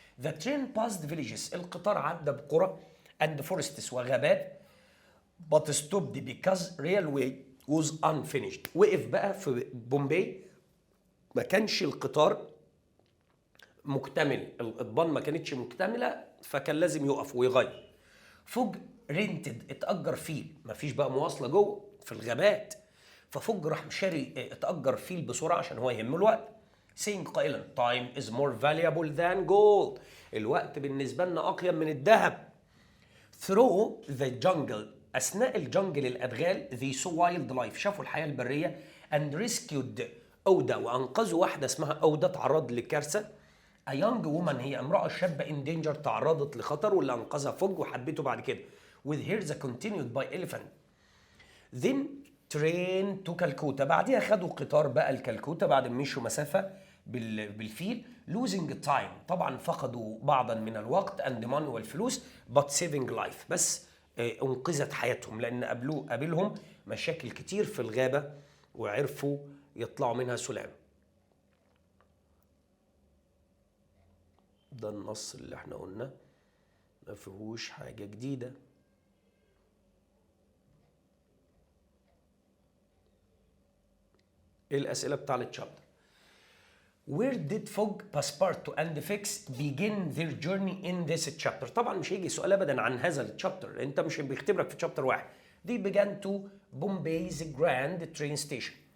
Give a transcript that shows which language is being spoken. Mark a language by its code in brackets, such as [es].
[en] The train passed villages [ar] القطار عدى بقرى [en] and forests [ar] وغابات [en] but stopped because railway was unfinished [ar] وقف بقى في بومباي ما كانش القطار مكتمل الأطبان ما كانتش مكتملة فكان لازم يقف ويغير. فوج رينتد اتأجر فيل مفيش بقى مواصلة جوه في الغابات ففوج راح مشاري اتأجر فيل بسرعة عشان هو يهمه الوقت. [en] saying [ar] قائلا [en] time is more valuable than gold [ar] الوقت بالنسبة لنا أقيم من الذهب. [en] through the jungle [ar] أثناء الجنجل الأدغال [en] they saw wild life [ar] شافوا الحياة البرية [en] and rescued [ar] أودة، وأنقذوا واحدة اسمها أودة تعرض لكارثة. [en] A young woman [ar] هي امرأة شابة [en] in danger [ar] تعرضت لخطر، واللي أنقذها فوج وحبته بعد كده. [en] With her the continued by elephant. Then train to Calcutta. [ar] بعديها خدوا قطار بقى الكالكوتا بعد ما مشوا مسافة بالفيل. [en] losing time [ar] طبعا فقدوا بعضا من الوقت [en] and money [ar] والفلوس [en] but saving life. [ar] بس انقذت حياتهم لأن قابلهم مشاكل كتير في الغابة وعرفوا يطلعوا منها سلام. ده النص اللي احنا قلنا ما فيهوش حاجة جديدة. ايه الأسئلة بتاع التشابتر؟ [en] Where did Fogg, Passepartout and Fix begin their journey in this chapter؟ [ar] طبعا مش هيجي سؤال ابدا عن هذا التشابتر، انت مش بيختبرك في تشابتر واحد. [en] They began to Bombay's Grand Train Station.